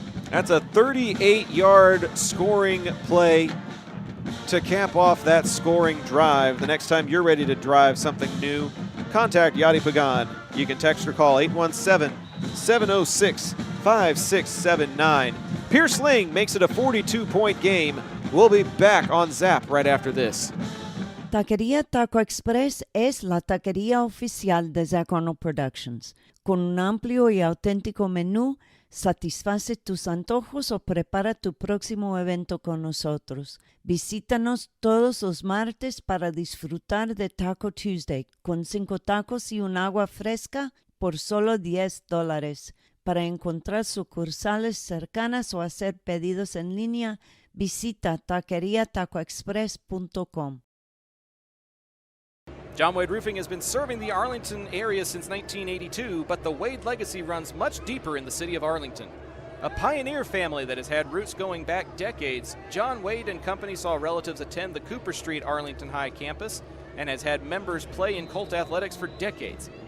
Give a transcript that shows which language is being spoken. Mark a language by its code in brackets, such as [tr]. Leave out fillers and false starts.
[en] That's a 38-yard scoring play to cap off that scoring drive. The next time you're ready to drive something new, contact Yadi Pagan. You can text or call 817-706-5679. Pierce Ling makes it a 42-point game. We'll be back on Zap right after this. [es] Taquería Taco Express es la taquería oficial de Zach Arnold Productions. Con un amplio y auténtico menú, satisface tus antojos o prepara tu próximo evento con nosotros. Visítanos todos los martes para disfrutar de Taco Tuesday con 5 tacos y un agua fresca por solo $10. Para encontrar sucursales cercanas o hacer pedidos en línea, visita taqueriatacoexpress.com. [en] John Wade Roofing has been serving the Arlington area since 1982, but the Wade legacy runs much deeper in the city of Arlington. A pioneer family that has had roots going back decades, John Wade and Company saw relatives attend the Cooper Street Arlington High campus and has had members play in Colt athletics for decades.